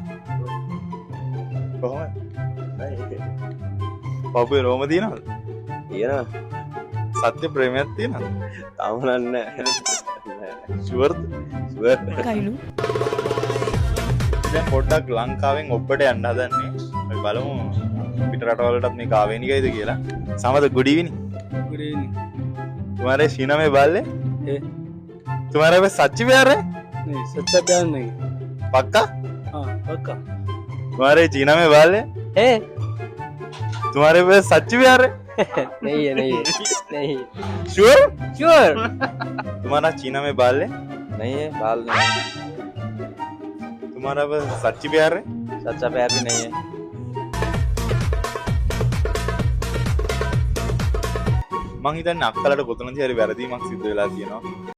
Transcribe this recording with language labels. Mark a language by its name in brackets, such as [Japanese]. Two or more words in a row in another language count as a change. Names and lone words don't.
[Sinhala] කොහොමද? පපුවේ රෝම තියෙනවද? තියෙනවා. සත්‍ය ප්‍රේමයක් තියෙනවද? තාම නැහැ. ෂුවර්ද? ෂුවර්. කයිලු. දැන් පොඩ්ඩක් ලංකාවෙන් ඔබට යන්න හදන්නේ. අපි බලමු පිට රටවලටත් මේක ආවේනිකයිද කියලා. [English] Samad good evening. Good evening. [Hindi] तुम्हारे सीना में बाल है? है तुम्हारे पे सच प्यार है? नहीं, सच्चा प्यार नहीं. पक्का? हाँ पक्का. तुम्हारे सीना में बाल है? है तुम्हारे पे सच प्यार है? नहीं है नहीं है नहीं श्योर? श्योर तुम्हारा सीना में बाल है? नहीं है बाल नहीं तुम्हारा पे सच प्यार है? सच्चा प्यार भी नहीं है. [Sinhala] මං හිතන්නේ අක්කලට කොතනදී හරි වැරදීමක් සිද්ධ වෙලා තියෙනවා.